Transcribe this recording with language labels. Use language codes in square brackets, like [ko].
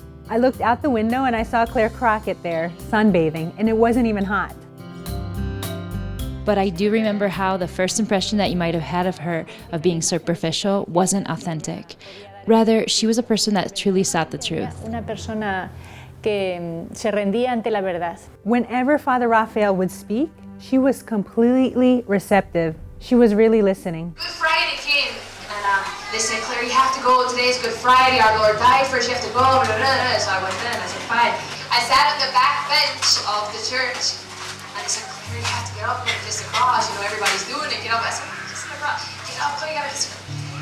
[en] I looked out the window and I saw Clare Crockett there, sunbathing, and it wasn't even hot. But I do remember how the first impression that you might have had of her, of being superficial, wasn't authentic. Rather, she was a person that truly sought the truth. [es] Una persona que se rendía ante la verdad. [en] Whenever Father Raphael would speak, she was completely receptive. She was really listening. Good Friday came, and they said, Claire, you have to go. Today's Good Friday. Our Lord died for us. You have to go. Blah, blah, blah. So I went in. I said, fine. I sat on the back bench of the church, and they said, Claire, you have to get up and kiss the cross. You know, everybody's doing it. Get up. I said, kiss the cross. Get up. You gotta kiss the cross.